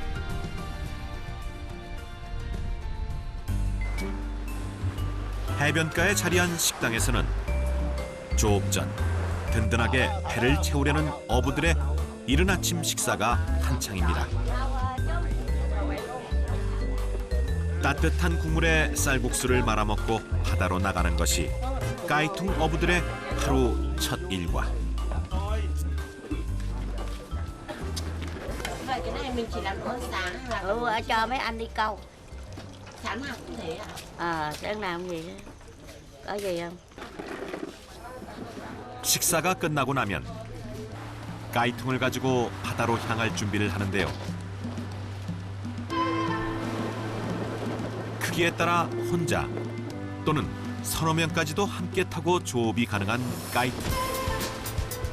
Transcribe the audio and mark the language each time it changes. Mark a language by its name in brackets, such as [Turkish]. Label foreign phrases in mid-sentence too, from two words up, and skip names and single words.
[Korean] 해변가에 자리한 식당에서는 조업 전 든든하게 배를 채우려는 어부들의 이른 아침 식사가 한창입니다. 따뜻한 국물에 쌀국수를 말아먹고 바다로 나가는 것이 까이퉁 어부들의 하루 첫 일과. [Vietnamese] Vậy cái này mình chỉ làm bữa sáng hay là Cho mấy anh đi câu. sáng nào cũng thế à? Sáng nào cũng vậy đó. Có gì không? [Korean] 식사가 끝나고 나면 까이퉁을 가지고 바다로 향할 준비를 하는데요. 크기에 따라 혼자 또는 서너 명까지도 함께 타고 조업이 가능한 까이퉁.